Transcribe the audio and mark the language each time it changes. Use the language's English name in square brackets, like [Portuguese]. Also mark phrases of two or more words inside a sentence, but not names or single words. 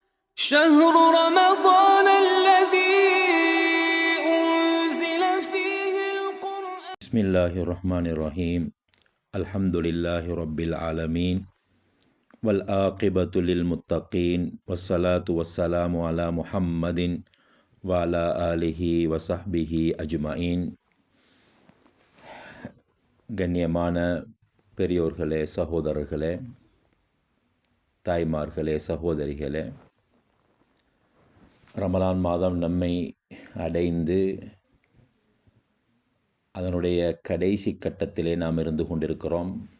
[Arabic] شهر رمضان الذي أنزل فيه القرآن. بسم الله الرحمن الرحيم. الحمد لله رب العالمين والعاقبة للمتقين والصلاة والسلام على محمد وعلى آله وصحبه أجمعين. [Tamil] கண்ணியமான பெரியோர்களே, சகோதரர்களே, தாய்மார்களே, சகோதரிகளே, ரமலான் மாதம் நம்மை அடைந்து அதனுடைய கடைசி கட்டத்திலே நாம் இருந்து கொண்டிருக்கிறோம்.